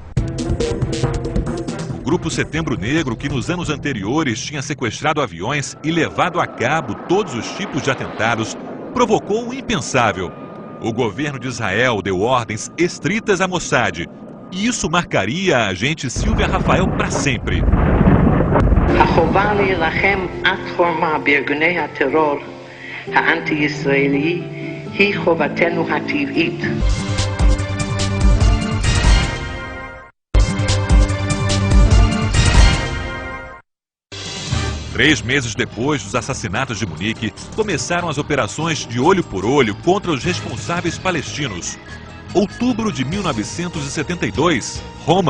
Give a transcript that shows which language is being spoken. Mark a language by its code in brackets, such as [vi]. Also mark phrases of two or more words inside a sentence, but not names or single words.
[pt] O grupo Setembro Negro, que nos anos anteriores tinha sequestrado aviões e levado a cabo todos os tipos de atentados, provocou o impensável. O governo de Israel deu ordens estritas à Mossad, e isso marcaria a agente Silvia Rafael para sempre. [he] החובה להילחם עד חורמה בארגוני הטרור האנטי-ישראלי היא חובתנו הטבעית. [pt] Três meses depois dos assassinatos de Munique, começaram as operações de olho por olho contra os responsáveis palestinos. Outubro de 1972, Roma.